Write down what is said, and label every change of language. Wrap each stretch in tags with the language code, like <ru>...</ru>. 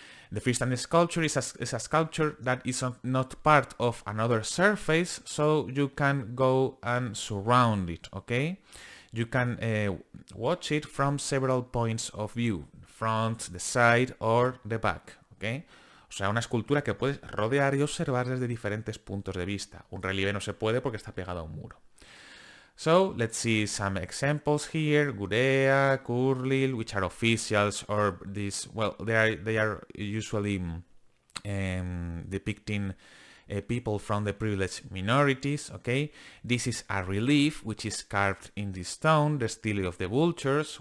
<en>The freestanding sculpture is a sculpture that is not part of another surface, so you can go and surround it, okay? You can watch it from several points of view, front, the side, or the back, okay?</en> <es>O sea, una escultura que puedes rodear y observar desde diferentes puntos de vista. Un relieve no se puede porque está pegado a un muro.</es> <en>So, let's see some examples here. Gudea, Kurlil, which are officials, or these, well, they are usually depicting people from the privileged minorities, okay? This is a relief, which is carved in the stone, the stele of the vultures.</en>